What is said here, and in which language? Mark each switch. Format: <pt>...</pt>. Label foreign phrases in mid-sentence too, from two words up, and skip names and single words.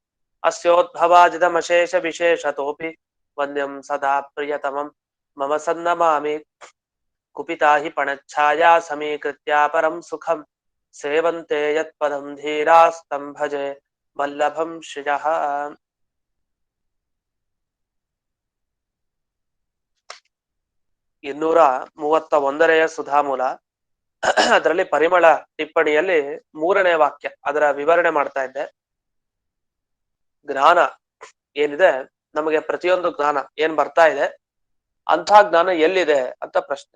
<sa>अस्योद्भवाजितमशेषविशेषतोऽपि वन्द्यं सदा प्रियतमं मम सन्नमामि कुपिता हि पणच्छाया समीकृत्या परं सुखं सेवन्ते यत्पदं धीरास्तं भजे वल्लभं श्रियः.</sa> <kn>ಇನ್ನೂರ 31 ಸುಧಾಮೂಲ. ಅದರಲ್ಲಿ ಪರಿಮಳ ಟಿಪ್ಪಣಿಯಲ್ಲಿ 3ನೇ ವಾಕ್ಯ, ಅದರ ವಿವರಣೆ ಮಾಡ್ತಾ ಇದ್ದೆ. ಜ್ಞಾನ ಏನಿದೆ, ನಮಗೆ ಪ್ರತಿಯೊಂದು ಜ್ಞಾನ ಏನ್ ಬರ್ತಾ ಇದೆ, ಅಂಥ ಜ್ಞಾನ ಎಲ್ಲಿದೆ ಅಂತ ಪ್ರಶ್ನೆ.</kn>